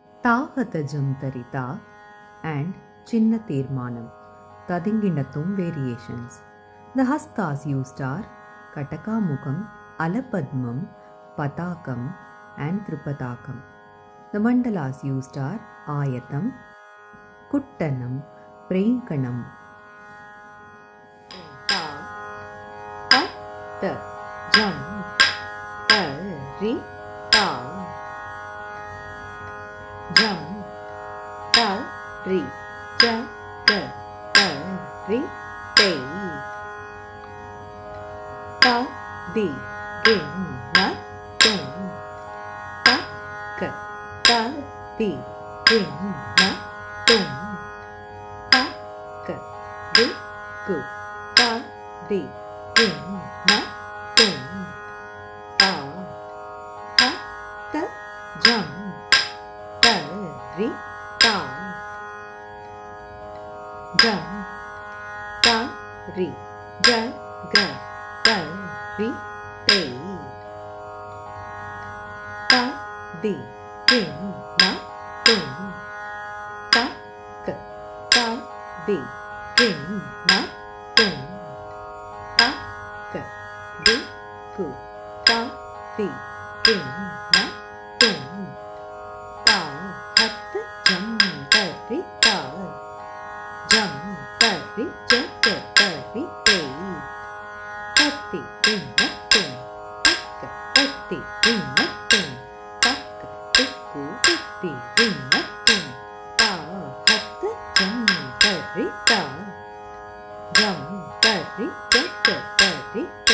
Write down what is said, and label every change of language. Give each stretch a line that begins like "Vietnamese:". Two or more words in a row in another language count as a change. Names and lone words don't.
English: Tahata Tarita and Chinna Tirmanam. Tadinginathum variations. The hastas used are Katakamukam, Alapadmam, Patakam and Tripatakam. The mandalas used are Ayatam, Kuttanam, Premkanam. Ta, jam, ta, ri, ta. Jam, ta, ri, ja, ta, ta, ri, te. Ta, di, gin, na, tum. Ta, ka, ta, di, gin, na, tum. Ta, ka, di, ku, ta, di, gin, na, tum. Ta, ha, ta, jam. Ri, ta. Jam, ta, ri, ja, ga, ta, ri, te. Ta, di, gin, na, tum. Ta, ka, ta, di, gin, na, tum. Ta, ka, di, ku, ta, di, gin, na, tum. Ta, hat, jam, ta, ri, ta. Jam, ta, ri, ja, ga, ta, ri, te. Tati, gin, na, tum. Taka, tati, gin, na, tum. Taka, tiku, tati, gin, na, tum. Ta, hat, jam, ta, ri, ta. Jam, ta, ri, ja, ga, ta, ri, te.